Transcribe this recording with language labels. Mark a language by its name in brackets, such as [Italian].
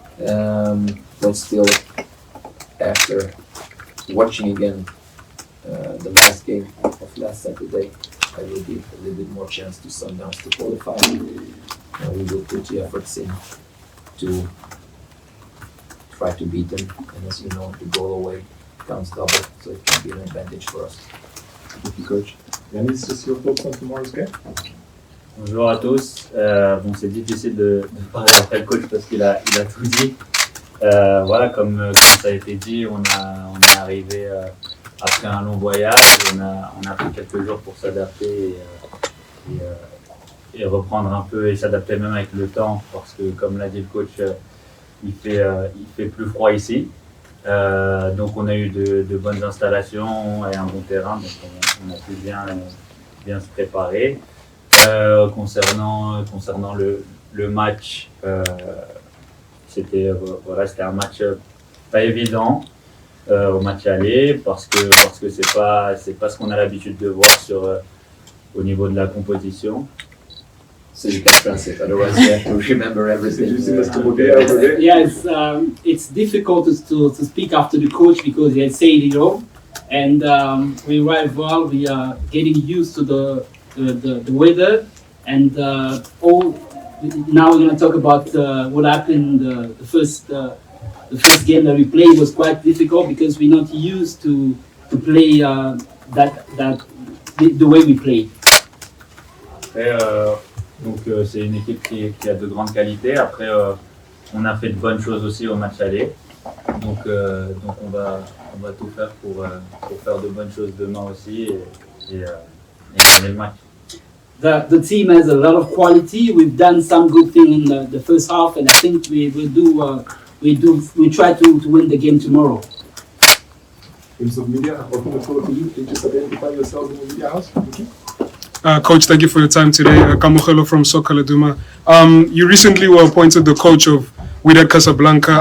[English] But still, after watching again the last game of last Saturday, I will give a little bit more chance to Sundowns to qualify. We will put the efforts in to try to beat them, and as you know, the goal away counts double, so it can be an advantage for us. Thank you, coach. Yannis, just your thoughts on tomorrow's game? [French] Bonjour à tous. Bon, c'est difficile de parler après le coach parce qu'il a tout dit. Voilà, comme ça a été dit, on est arrivé après un long voyage. On a pris quelques jours pour s'adapter et reprendre un peu et s'adapter même avec le temps, parce que comme l'a dit le coach, il fait plus froid ici. Donc on a eu de bonnes installations et un bon terrain, donc on a pu bien se préparer. Concernant le match, c'était un match pas évident au match aller, parce que c'est pas ce qu'on a l'habitude de voir au niveau de la composition. [English] So you can translate, otherwise you have to remember everything. Yes, it's difficult to speak after the coach because he had said it all, and we arrived well. We are getting used to the weather, and all. Now we're going to talk about what happened. The first game that we played was quite difficult because we're not used to play the way we play. [French] Donc c'est une équipe qui a de grandes qualités. Après, on a fait de bonnes choses aussi au match aller. Donc on va tout faire pour faire de bonnes choses demain aussi et gagner le match. [English] The team has a lot of quality. We've done some good thing in the first half, and I think we try to win the game tomorrow. In some media, open the floor to you. Can you just identify yourself in the media house? Okay. Coach, thank you for your time today. Kamukhelo from Sokala Duma. You recently were appointed the coach of Wydad Casablanca.